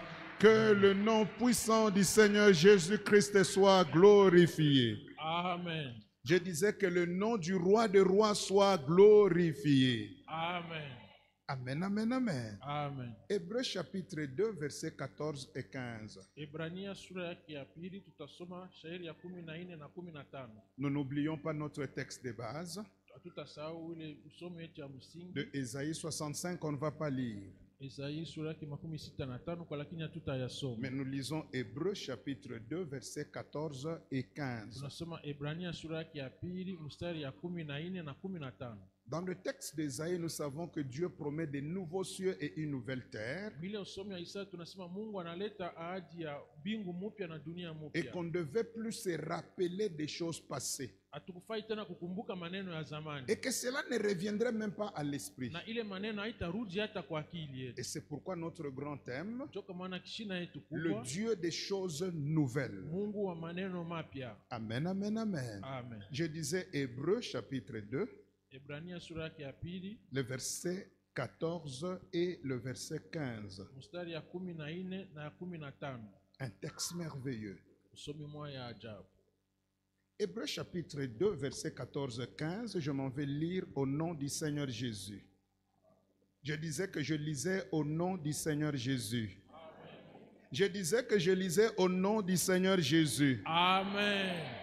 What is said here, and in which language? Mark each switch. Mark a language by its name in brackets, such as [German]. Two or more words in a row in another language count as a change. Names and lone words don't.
[French] Que le nom puissant du Seigneur Jésus-Christ soit glorifié. Amen. Je disais que le nom du roi des rois soit glorifié. Amen. Amen, amen, amen. Amen. Hébreux chapitre 2, versets 14 et 15. [Swahili] Ebrania sura yake ya pili tutasoma shairi ya 14 na 15. [French] Nous n'oublions pas notre texte de base [Swahili] Hatutasahau ile usomi wetu ya msingi. [French] de Ésaïe 65, on ne va pas lire. [Swahili] Isaia sura yake 65 kwa lakini hatutayasoma. [French] Mais nous lisons Hébreux chapitre 2, versets 14 et 15. [Swahili] Tunasoma Ebrania sura yake ya pili mstari ya 14 na 15. [French] Dans le texte d'Ésaïe, nous savons que Dieu promet de nouveaux cieux et une nouvelle terre [Swahili] Bila usomi wa Isaya tunasema Mungu analeta ahadi ya mbingu mpya na dunia [French] et [Swahili] mpya. [French] qu'on ne devait plus se rappeler des choses passées [Swahili] Hatukufai tena kukumbuka maneno ya zamani. [French] et que cela ne reviendrait même pas à l'esprit. [Swahili] Na ile maneno haitarudi hata kwa akili yetu. [French] Et c'est pourquoi notre grand thème, [Swahili] Toka maana kishina yetu [French] le [Swahili] kubwa, [French] Dieu des choses nouvelles. [Swahili] Mungu wa maneno mapya. [French] Amen, amen, amen. Amen. Je disais Hébreux chapitre 2, [Swahili] Ebrania sura yake ya pili [French] le verset 14 et le verset 15. [Swahili] mstari ya 14 na ya 15. [French] Un texte merveilleux. [Swahili] Usomi moja ya ajabu. [French] Hébreux chapitre 2, verset 14 et 15, je m'en vais lire au nom du Seigneur Jésus. Je disais que je lisais au nom du Seigneur Jésus. Je disais que je lisais au nom du Seigneur Jésus. Amen.